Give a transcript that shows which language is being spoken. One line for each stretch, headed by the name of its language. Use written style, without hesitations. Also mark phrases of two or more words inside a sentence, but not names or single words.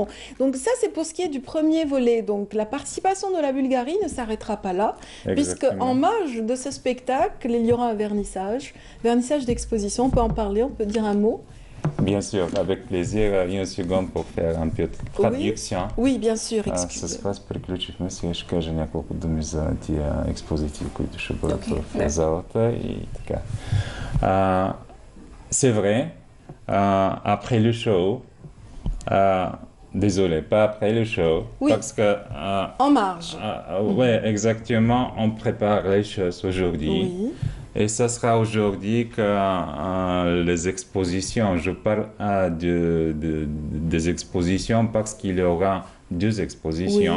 French: Donc ça c'est pour ce qui est du premier volet. Donc la participation de la Bulgarie ne s'arrêtera pas là, puisque en marge de ce spectacle, il y aura un vernissage d'exposition. On peut en parler, on peut dire un mot. Bien sûr, avec plaisir. Une seconde pour faire un peu de traduction. Oui, bien sûr,
Bulgarian: С вас приключихме. Сега ще кажа няколко думи за тия експозиции, които ще бъдат в залата и така.
French: C'est vrai, après le show, désolé, pas après le show, parce que... en marge. Oui, exactement, on prépare les choses aujourd'hui. Oui. Et ça sera aujourd'hui que les expositions, je parle des expositions parce qu'il y aura deux expositions.